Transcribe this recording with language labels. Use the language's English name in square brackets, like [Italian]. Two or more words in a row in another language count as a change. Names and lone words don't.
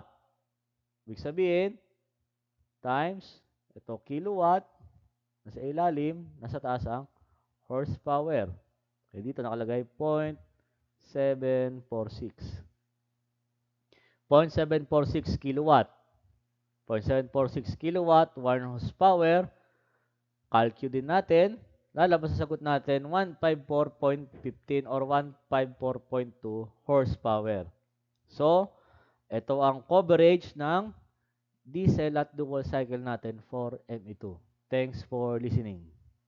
[Filipino] Ibig sabihin, times, ito kilowatt, nasa ilalim, nasa taas ang horsepower. Okay, dito nakalagay 0.746. 0.746 kilowatt. 0.746 kilowatt, 1 horsepower. Calculate din natin. Lalabas sa sagot natin 154.15 or 154.2 horsepower. So, ito ang coverage ng diesel at dual cycle natin for ME2. [English] Thanks for listening.